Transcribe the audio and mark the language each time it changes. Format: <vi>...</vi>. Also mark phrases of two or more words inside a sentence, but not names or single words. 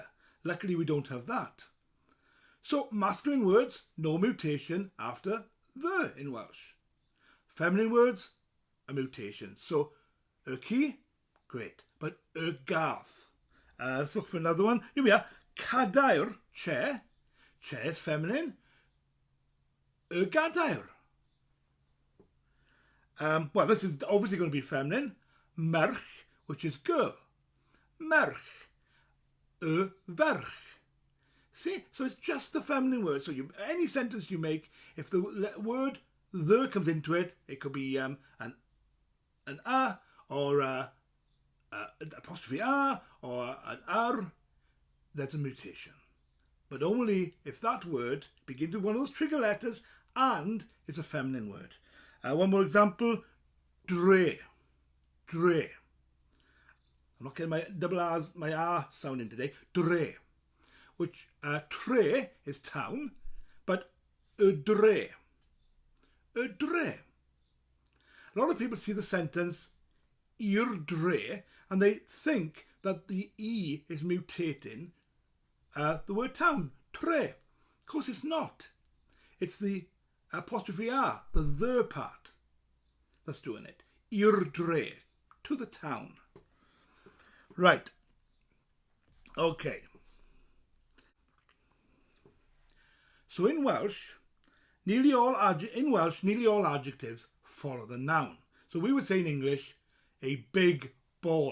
<en>Luckily, we don't have that. So, masculine words, no mutation after the in Welsh. Feminine words, a mutation. So, y-ci, great. But y-garth. Let's look for another one. Here we are. Cadair, chair. Chair is feminine.</en> <cy>Y-gadair.</cy> <en>Well, this is obviously going to be feminine. Merch, which is girl.</en> <cy>Merch. Ferch.</cy> <en>See? So it's just the feminine word. So any sentence you make, if the word the comes into it, it could be an a or apostrophe a or an r. That's a mutation. But only if that word begins with one of those trigger letters and it's a feminine word. One more example, dre. Dre. I'm not getting my double R's, my R sound in today.</en> <cy>Dre.</cy> <en>Which, tre is town, but dre.</en> <cy>Dre.</cy> <en>A lot of people see the sentence</en> <cy>i'r dre</cy> <en>and they think that the E is mutating the word town, tre. Of course it's not. It's the apostrophe R, the part, that's doing it.</en> <cy>I'r dre,</cy> <en>to the town. Right. Okay. So in Welsh, nearly all adjectives follow the noun. So we would say in English, a big ball.</en>